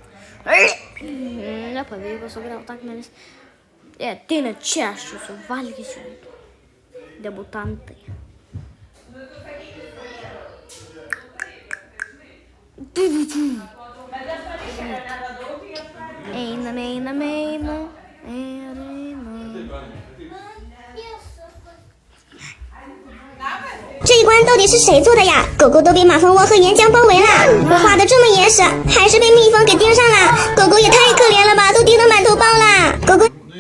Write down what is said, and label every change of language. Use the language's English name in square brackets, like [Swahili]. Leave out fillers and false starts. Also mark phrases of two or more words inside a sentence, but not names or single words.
[Lithuanian] Nepavyko sugriauti akmenis. Ateina čia, aš jūsų valgysiu. Debutantai. Eina. [Chinese] 这一关到底是谁做的呀？狗狗都被马蜂窝和岩浆包围了，我画的这么严实，还是被蜜蜂给盯上了。狗狗也太可怜了吧，都盯得满头包了。狗狗。